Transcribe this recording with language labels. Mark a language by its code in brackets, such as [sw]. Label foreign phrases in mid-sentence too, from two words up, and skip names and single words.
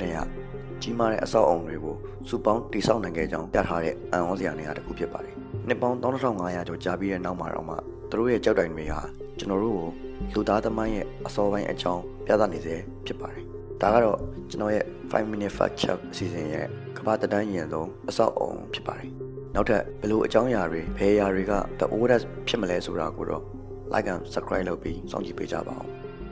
[my] ည်းကကြီးမားတဲ့အဆောက်အအုံတွေကိုစုပေါင်းတည်ဆောက်နိုင်ခဲ့ကြောင်းပြထားတဲ့အံ့ဩစရာနေရာတစ်ခုဖြစ်ပါတယ်။နှစ်ပေါင်း12500ကျော်ကြာပြီးတဲ့နောက်မှာတော့မှသူတို့ရဲ့ကြောက်တိုင်တွေဟာကျွန်တော်တို့ကိုလူသားသမိုင်းရဲ့အစောပိုင်းအကြောင်းပြသနေစေဖြစ်ပါတယ်။ဒါကတော့ကျွန်တော်ရဲ့ [en] 5 minute fact check [my] အစီအစဉ်ရဲ့ကမ္ဘာတန်းရင်ဆုံးအဆောက်အအုံဖြစ်ပါတယ်။နောက်ထပ်ဘယ်လိုအကြောင်းအရာတွေဘယ်အရာတွေက [en] the oldest [my] ဖြစ်မလဲဆိုတာကိုတော့ [en] like and subscribe [my] လုပ်ပြီးစောင့်ကြည့်ပေးကြပါဦး။